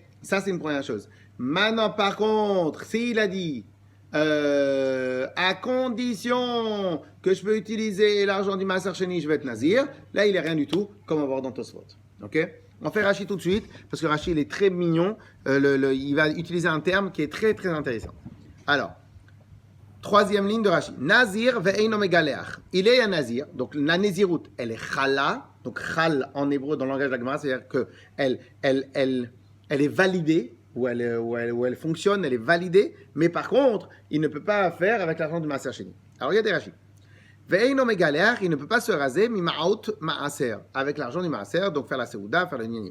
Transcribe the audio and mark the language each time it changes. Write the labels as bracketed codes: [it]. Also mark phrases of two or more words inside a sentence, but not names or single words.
[fr] Ça, c'est une première chose. Maintenant, par contre, s'il a dit à condition que je peux utiliser l'argent du [he] מעשר שני, [fr] je vais être Nazir, là, il n'est rien du tout, comme on va voir dans Tosfot. Ok? On fait Rashi tout de suite, parce que Rashi, il est très mignon. Il va utiliser un terme qui est très, très intéressant. Alors, troisième ligne de Rashi. [he] נזיר ואינו מגלח. [fr] Il est un nazir. Donc, la nézirut, elle est chala. Donc, chal en hébreu, dans le langage de la Gemara, c'est-à-dire qu'elle est validée. où elle fonctionne, elle est validée, mais par contre, il ne peut pas faire avec l'argent du [he] מעשר שני. [fr] Alors regardez Rachid. [he] ואינו מגלח, [fr] il ne peut pas se raser [he] ממעות מעשר, [fr] avec l'argent du Maaser, donc faire la Seouda, faire le Nyani.